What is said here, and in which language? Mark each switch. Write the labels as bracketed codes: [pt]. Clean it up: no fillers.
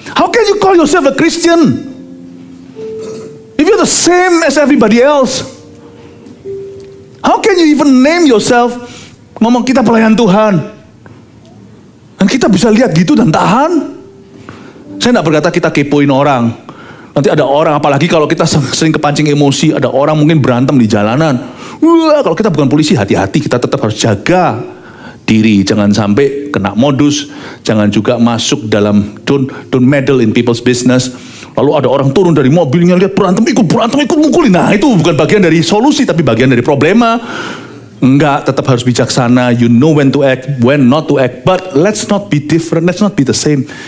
[en] How can you call yourself a Christian? If you're the same as everybody else. How can you even name yourself? [id] Ngomong kita pelayan Tuhan. Dan kita bisa lihat gitu dan tahan. Saya tidak berkata kita kepoin orang. Nanti ada orang, apalagi kalau kita sering kepancing emosi, ada orang mungkin berantem di jalanan. Wah, kalau kita bukan polisi, hati-hati, kita tetap harus jaga diri, jangan sampai kena modus, jangan juga masuk dalam [en] don't meddle in people's business. [id] Lalu ada orang turun dari mobilnya, lihat berantem, ikut mukulin. Nah, itu bukan bagian dari solusi, tapi bagian dari problema. Enggak, tetap harus bijaksana. [en] You know when to act, when not to act. But let's not be different, let's not be the same.